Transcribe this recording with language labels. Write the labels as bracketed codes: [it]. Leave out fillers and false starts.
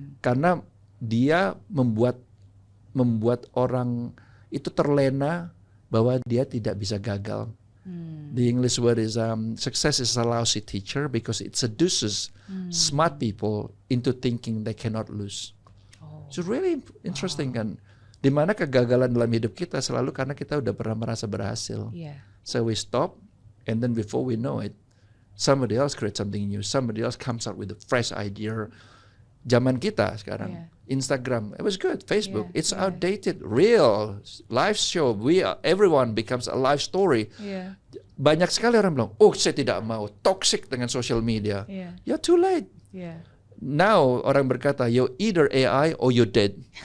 [id] Karena dia membuat orang itu terlena bahwa dia tidak bisa gagal. [en] The English word is success is a lousy teacher because it seduces smart people into thinking they cannot lose. It's really interesting kan. [id] Dimana kegagalan dalam hidup kita selalu karena kita udah pernah merasa berhasil. [en] So we stop and then before we know it, somebody else creates something new. Somebody else comes up with a fresh idea. [id] Zaman kita sekarang, [en] Instagram, it was good. Facebook, it's outdated. Real live show, everyone becomes a live story. [id] Banyak sekali orang bilang, oh saya tidak mau toxic dengan social media. [en] You're too late. Now [id] orang berkata, [en] you're either AI or you're dead.